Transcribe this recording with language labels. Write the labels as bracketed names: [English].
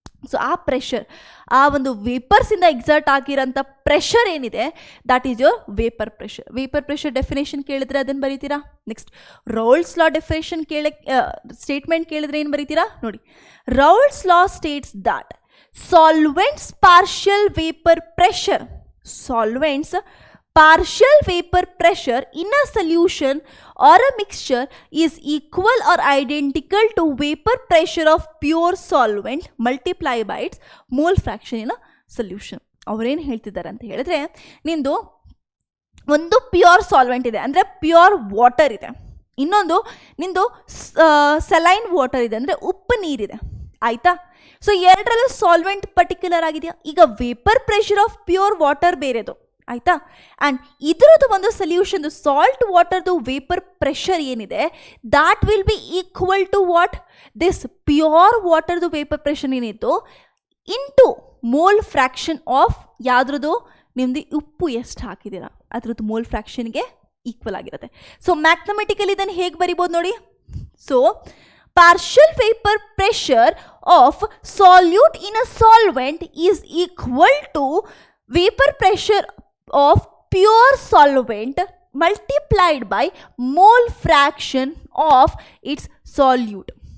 [Kannada] So ಆ pressure, ಆ ಒಂದು ವೇಪರ್ಸಿಂದ ಎಕ್ಸರ್ಟ್ ಆಗಿರೋಂಥ ಪ್ರೆಷರ್ ಏನಿದೆ, [English] That is your vapour pressure. [Kannada] Vapour pressure definition ಕೇಳಿದ್ರೆ ಅದನ್ನು ಬರೀತೀರಾ. ನೆಕ್ಸ್ಟ್, ರಾಲ್ಸ್ ಲಾ ಡೆಫಿನೇಷನ್ ಸ್ಟೇಟ್ಮೆಂಟ್ ಕೇಳಿದ್ರೆ ಏನು ಬರೀತೀರಾ ನೋಡಿ. [English] Raoult's law states that solvent's partial vapour pressure, solvent's partial vapor pressure in a solution or a mixture is equal or identical to vapor pressure of pure solvent multiplied by its mole fraction in a solution. [Kannada] ಅವರೇನು ಹೇಳ್ತಿದ್ದಾರೆ ಅಂತ ಹೇಳಿದ್ರೆ, ನಿಂದು ಒಂದು pure solvent ಇದೆ ಅಂದರೆ pure water ಇದೆ, ಇನ್ನೊಂದು ನಿಂದು ಸಲೈನ್ ವಾಟರ್ ಇದೆ ಅಂದರೆ ಉಪ್ಪು ನೀರಿದೆ, ಆಯಿತಾ. ಸೊ ಎರಡರಲ್ಲೂ ಸಾಲ್ವೆಂಟ್ ಪರ್ಟಿಕ್ಯುಲರ್ ಆಗಿದೆಯಾ. ಈಗ vapour pressure of pure water ಬೇರೆದು, ಆಯಿತಾ. ಆ್ಯಂಡ್ ಇದರದ್ದು ಒಂದು ಸೊಲ್ಯೂಷನ್ದು ಸಾಲ್ಟ್ ವಾಟರ್ದು ವೇಪರ್ ಪ್ರೆಷರ್ ಏನಿದೆ [English] that will be equal to what this [Kannada] pure ವಾಟರ್ದು vapour pressure ಏನಿತ್ತು ಇಂಟು ಮೋಲ್ ಫ್ರ್ಯಾಕ್ಷನ್ ಆಫ್ ಯಾವುದ್ರದ್ದು ನಿಮ್ಮದು ಉಪ್ಪು ಎಷ್ಟು ಹಾಕಿದ್ದೀರಾ ಅದ್ರದ್ದು ಮೋಲ್ ಫ್ರ್ಯಾಕ್ಷನ್ಗೆ ಈಕ್ವಲ್ ಆಗಿರುತ್ತೆ. ಸೊ ಮ್ಯಾಥಮೆಟಿಕಲಿ ಇದನ್ನು ಹೇಗೆ ಬರಿಬೋದು ನೋಡಿ. [English] So partial vapor pressure of solute in a solvent is equal to vapor pressure of pure solvent multiplied by mole fraction of its solute.